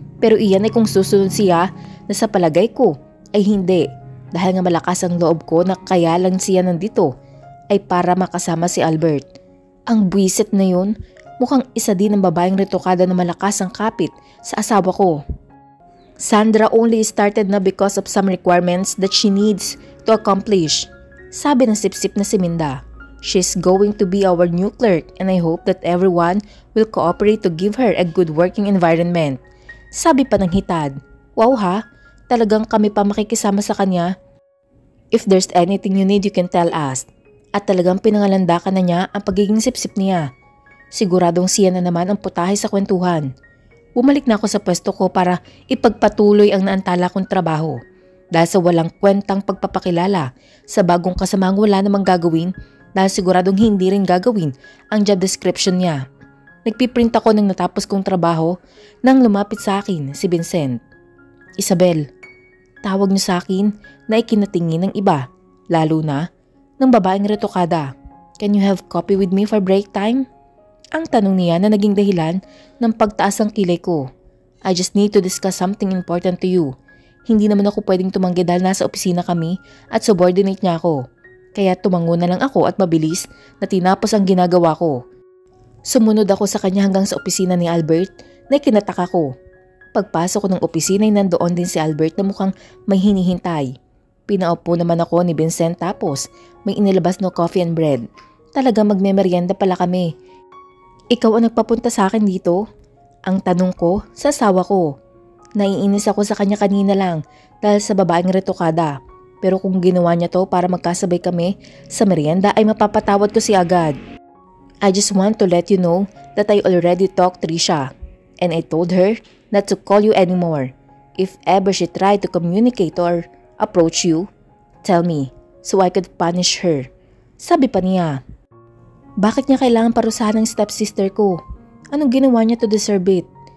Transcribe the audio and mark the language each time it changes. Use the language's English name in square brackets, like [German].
[Filipino] Pero iyan ay kung susunod siya na sa palagay ko ay hindi. Dahil nga malakas ang loob ko na kaya lang siya nandito ay para makasama si Albert. Ang buwisit na yun, mukhang isa din ang babaeng retokada na malakas ang kapit sa asawa ko. [English] Sandra only started na because of some requirements that she needs to accomplish. [Filipino] Sabi ng sip-sip na si Minda. [English] She's going to be our new clerk and I hope that everyone will cooperate to give her a good working environment. [Filipino] Sabi pa ng hitad. Wow ha, talagang kami pa makikisama sa kanya. [English] If there's anything you need you can tell us. [Filipino] At talagang pinangalandakan na niya ang pagiging sip-sip niya. Siguradong siya na naman ang putahe sa kwentuhan. Bumalik na ako sa pwesto ko para ipagpatuloy ang naantala kong trabaho. Dahil sa walang kwentang pagpapakilala sa bagong kasamang wala namang gagawin dahil siguradong hindi rin gagawin ang job description niya. Nagpiprint ako ng natapos kong trabaho nang lumapit sa akin si Vincent. Isabel, tawag niyo sa akin na ikinatingin ng iba, lalo na ng babaeng retokada. [English] Can you have coffee with me for break time? [Filipino] Ang tanong niya na naging dahilan ng pagtaas ng kilay ko. [English] I just need to discuss something important to you. [Filipino] Hindi naman ako pwedeng tumanggi dahil nasa opisina kami at subordinate niya ako. Kaya tumango na lang ako at mabilis na tinapos ang ginagawa ko. Sumunod ako sa kanya hanggang sa opisina ni Albert na kinataka ko. Pagpasok ko ng opisina ay nandoon din si Albert na mukhang may hinihintay. Pinaupo naman ako ni Vincent tapos may inilabas na [English] coffee and bread. [Filipino] Talaga magmemeryenda pala kami. Ikaw ang nagpapunta sa akin dito? Ang tanong ko sa asawa ko. Naiinis ako sa kanya kanina lang dahil sa babaeng retokada. Pero kung ginawa niya to para magkasabay kami sa merienda ay mapapatawad ko siya agad. [English] I just want to let you know that I already talked to Trisha and I told her not to call you anymore. If ever she tried to communicate or approach you, tell me so I could punish her. [Filipino] Sabi pa niya. Bakit niya kailangan parusahan ng stepsister ko? Anong ginawa niya [English] to deserve it?